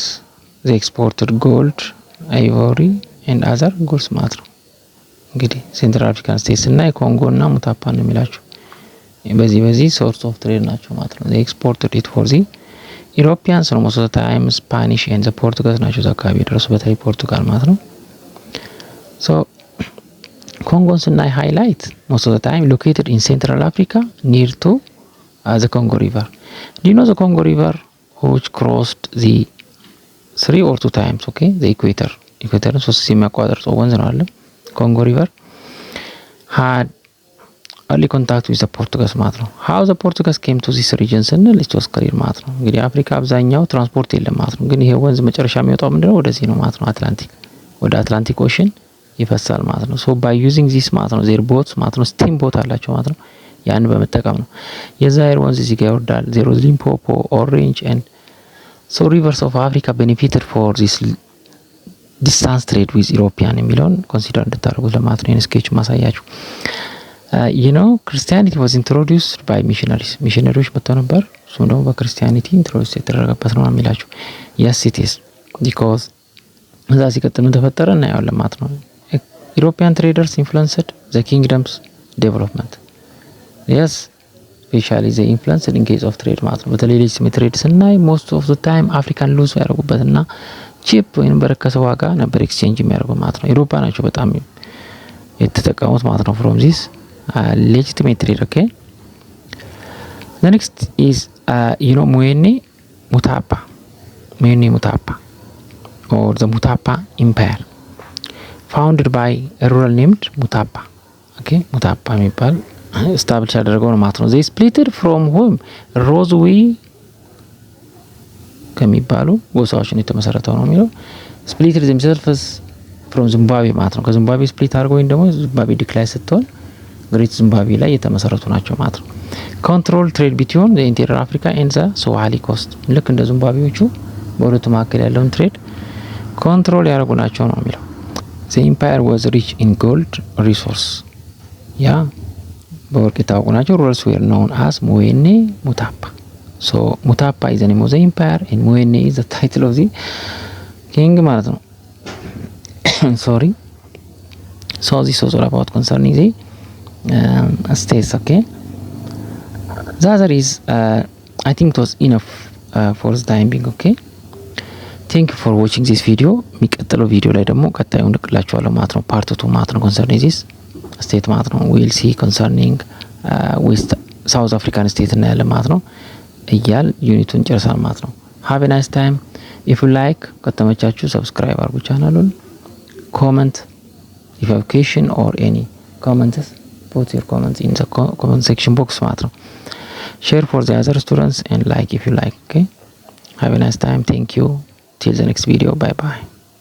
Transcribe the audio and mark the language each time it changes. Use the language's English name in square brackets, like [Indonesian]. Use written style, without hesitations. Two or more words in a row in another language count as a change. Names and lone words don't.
[English] they exported gold, ivory and other goods [Amharic] ማለት ነው። እንግዲህ ሴንትራል አፍሪካን ስቴትስ እና ኮንጎ እና ሙታፓ ነው የሚላችሁ። በዚህ [English] source of trade [Amharic] ናቸው ማለት ነው። [English] they exported it for the Europeans ነው most of the time Spanish and the Portuguese [Amharic] ናቸው አካባቢ ድረስ በተለይ ፖርቱጋል ማለት ነው። [English] so [Amharic] ኮንጎን ስናይ ሃይላይት [English] most of the time located in Central Africa near to the Congo River. Do you know the Congo River which crossed the 3 or 2 times, okay, the equator [Amharic] 3 የሚያቋርጠው ወንዝ ነው አለ ኮንጎ ሪቨር [English] had early contact with the Portuguese [Amharic] ማለት ነው። [English] how the Portuguese came to this region [Amharic] ስንል [English] it was clear [Amharic] ማለት ነው። እንግዲህ አፍሪካ አብዛኛው ትራንስፖርት የለም ማለት ነው። ግን ይሄ ወንዝ መጨረሻ የሚወጣው ምንድነው ወደዚህ ነው ማለት ነው። አትላንቲክ ወደ አትላንቲክ ኦሽን ይፈሳል ማለት ነው። [English] so by using this [Amharic] ማለት ነው [English] their boats [Amharic] ማለት ነው [English] steam boat [Amharic] አላቸው ማለት ነው። ያን በመጠቀም ነው የዛይር ወንዝ እዚህ ጋር ይወርዳል። ዜሮ ሊምፖፖ ኦሬንጅ [English] and so rivers of Africa benefited for this distance trade with European [Amharic] የሚለውን ኮንሲደር እንድታደርጉት ለማለት ነው። ስኬች ማሳያችሁ [English] you know Christianity was introduced by missionaries [Amharic] መጥተው ነበር። እሱም ደግሞ በክርስቲያኒቲ ኢንትሮዲዩስ የተደረገበት ነው የሚላችሁ [English] yes it is because [Amharic] እዛ ሲቀጥል ምን ተፈጠረ እናያለን ማለት ነው። [English] European traders influenced the kingdom's development. Yes, especially the influence in case of trade [Amharic] ማለት ነው። በተለይ [English] legitimate trade [Amharic] ስናይ [English] most of the time African lose [Amharic] ያደርጉበትና ቺፕ ወይም በረከሰ ዋጋ ነበር ኤክስቼንጅ የሚያደርጉት ማለት ነው። አውሮፓ ናቸው በጣም የተጠቀሙት ማለት ነው [English] from this legitimate trade. Okay, the next is you know Mwene Mutapa or the Mutapa Empire founded by a ruler named Mutapa. [Amharic] Okay, Mutapa የሚባል ስታብሊሽ ያደረገው ነው ማለት ነው። [English] they splitted from whom [Amharic] ሮዝዊ ከሚባሉ ጎሳዎች ነው የተመሰረተው ነው የሚለው [English] splitted themselves from [Amharic] ዚምባብዌ ማለት ነው። ከዚምባብዌ ስፕሊት አድርገው ወይም ደግሞ ዚምባብዌ ዲክላይን ስትሆን ግሬት ዚምባብዌ ላይ የተመሰረቱ ናቸው ማለት ነው። [English] control trade between the interior Africa and the Swahili coast [Amharic] ልክ እንደ ዚምባብዌዎቹ በሁለቱ መካከል ያለውን ትሬድ ኮንትሮል ያደርጉ ናቸው ነው የሚለው [English] the empire was rich in gold resource [Amharic] ያ በወርቅ የታወቁ ናቸው። [English] rulers were known as Mwene Mutapa. so Mutapa is the name of the empire and Mwene is the title of the king [Amharic] ማለት ነው [English] sorry. so this was all about concerning the states. Okay, the other is I think it was enough for the time being. Okay, thank you for watching this video. [Amharic] የሚቀጥለው ቪዲዮ ላይ ደግሞ ቀጣዩን ልክላችኋለሁ ማለት ነው። ፓርት 2 ማለት ነው [English] concerning this state [Amharic] ማለት ነው። [English] we'll see concerning west South African state [Amharic] እና ያለ ማለት ነው እያል ዩኒቱን ጨርሰናል ማለት ነው። [English] have a nice time. if you like [Amharic] ከተመቻችሁ subscribe አድርጉ ቻናሉን። [English] comment if you have question or any comments put your comments in the comment section box [Amharic] ማለት ነው። [English] share for the other students and like if you like. Okay, have a nice time. Thank you till the next video. Bye bye.